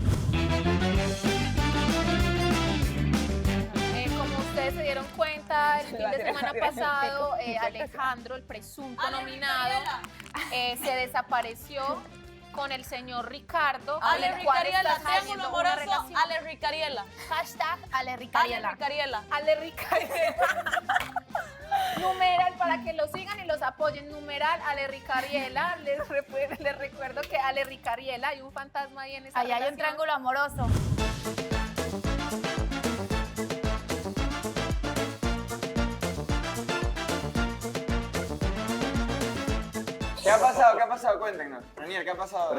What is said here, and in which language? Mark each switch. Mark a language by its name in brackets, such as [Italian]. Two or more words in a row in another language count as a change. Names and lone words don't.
[Spanish] Como ustedes se dieron cuenta, el fin de semana pasado, Alejandro, el presunto nominado, se desapareció con el señor Ricardo. Ale con el cual está Ricariela, saliendo triángulo una amoroso, relación. Ale Ricariela. Hashtag Ale Ale Ricariela. Ricariela. Ale Ricariela. Numeral, para que lo sigan y los apoyen. Numeral, Ale Ricariela. Les recuerdo que Ale Ricariela, hay un fantasma ahí en esa Allá hay un relación. triángulo amoroso. ¿Qué ha pasado? ¿Qué ha pasado? Cuéntenos. Renier, ¿qué ha pasado?